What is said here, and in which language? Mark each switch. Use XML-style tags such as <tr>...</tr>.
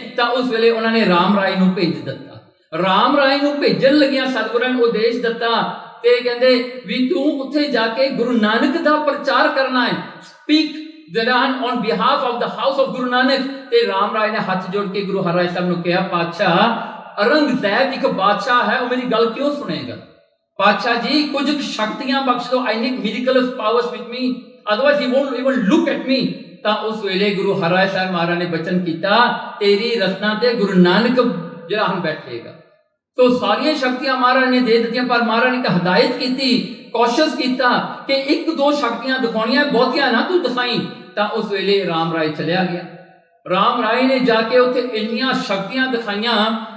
<pa>ਤਾਂ ਉਸ ਵੇਲੇ ਉਹਨਾਂ ਨੇ ਰਾਮ ਰਾਏ ਨੂੰ ਭੇਜ ਦਿੱਤਾ। ਰਾਮ ਰਾਏ ਨੂੰ ਭੇਜਣ ਲੱਗਿਆ ਸਤਿਗੁਰਾਂ ਨੇ ਉਦੇਸ਼ ਦਿੱਤਾ ਤੇ ਕਹਿੰਦੇ ਵੀ ਤੂੰ ਉੱਥੇ ਜਾ ਕੇ ਗੁਰੂ ਨਾਨਕ ਦਾ ਪ੍ਰਚਾਰ ਕਰਨਾ ਹੈ,</pa> <en>Speak on behalf of the house of Guru Nanak।</en> <pa>ਤੇ ਰਾਮ ਰਾਏ ਨੇ ਹੱਥ ਜੋੜ ਕੇ ਗੁਰੂ ਹਰਿਰਾਏ ਸਾਹਿਬ ਨੂੰ ਕਿਹਾ, ਪਾਤਸ਼ਾਹ ਔਰੰਗਜ਼ੇਬ ਇੱਕ ਬਾਦਸ਼ਾਹ ਹੈ, ਉਹ ਮੇਰੀ ਗੱਲ ਕਿਉਂ ਸੁਣੇਗਾ? ਪਾਤਸ਼ਾਹ ਜੀ ਕੁਝ ਸ਼ਕਤੀਆਂ ਬਖਸ਼ ਦਿਓ,</pa> <en>I need miraculous powers with me, otherwise he won't even look at me।</en> <pa>ਤਾਂ ਉਸ ਵੇਲੇ ਗੁਰੂ ਹਰਿਰਾਏ ਸਾਹਿਬ ਮਹਾਰਾਜ ਨੇ ਬਚਨ ਕੀਤਾ, ਤੇਰੀ ਰਸਨਾ ਤੇ ਗੁਰੂ ਨਾਨਕ ਜਿਹੜਾ ਹਮ ਬੈਠੇਗਾ। ਤੋ ਸਾਰੀਆਂ ਸ਼ਕਤੀਆਂ ਮਹਾਰਾਜ ਨੇ ਦੇ ਦਿੱਤੀਆਂ, ਪਰ ਮਹਾਰਾਜ ਨੇ ਇੱਕ ਹਦਾਇਤ ਕੀਤੀ, ਕੋਸ਼ਿਸ਼ ਕੀਤਾ ਕਿ ਇੱਕ ਦੋ ਸ਼ਕਤੀਆਂ ਦਿਖਾਉਣੀਆਂ, ਬਹੁਤੀਆਂ ਨਾ ਤੂੰ ਦਿਖਾਈ। ਤਾਂ ਉਸ ਵੇਲੇ ਰਾਮ ਰਾਏ ਚਲਿਆ ਗਿਆ। ਰਾਮ ਰਾਏ ਨੇ ਜਾ ਕੇ ਉੱਥੇ ਇੰਨੀਆਂ ਸ਼ਕਤੀਆਂ ਦਿਖਾਈਆਂ</pa>